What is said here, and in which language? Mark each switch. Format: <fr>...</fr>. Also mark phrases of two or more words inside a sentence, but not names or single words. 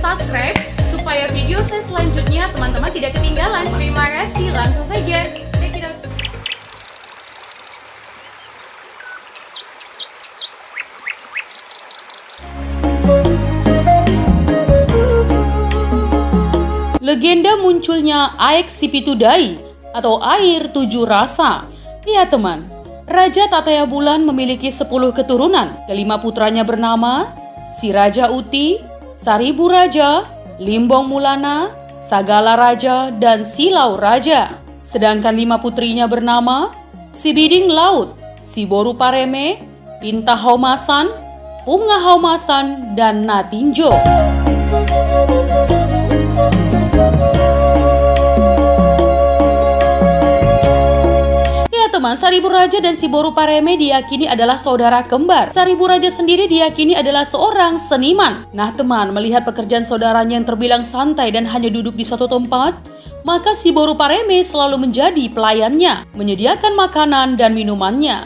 <id>subscribe supaya video saya selanjutnya teman-teman tidak ketinggalan. Terima kasih, langsung saja.</id> <en>Check it out.</en> <id>Legenda munculnya Aek Sipitudai atau air 7 rasa. Iya teman, Raja Tataya Bulan memiliki 10 keturunan. Kelima putranya bernama Si Raja Uti, Saribu Raja, Limbong Mulana, Sagala Raja, dan Silau Raja. Sedangkan 5 putrinya bernama Si Biding Laut, Si Boru Pareme, Pinta Haumasan, Punga Haumasan, dan Natinjo. Teman, Saribu Raja dan Si Boru Pareme diyakini adalah saudara kembar. Saribu Raja sendiri diyakini adalah seorang seniman. Nah teman, melihat pekerjaan saudaranya yang terbilang santai dan hanya duduk di satu tempat, maka Si Boru Pareme selalu menjadi pelayannya, menyediakan makanan dan minumannya.</id>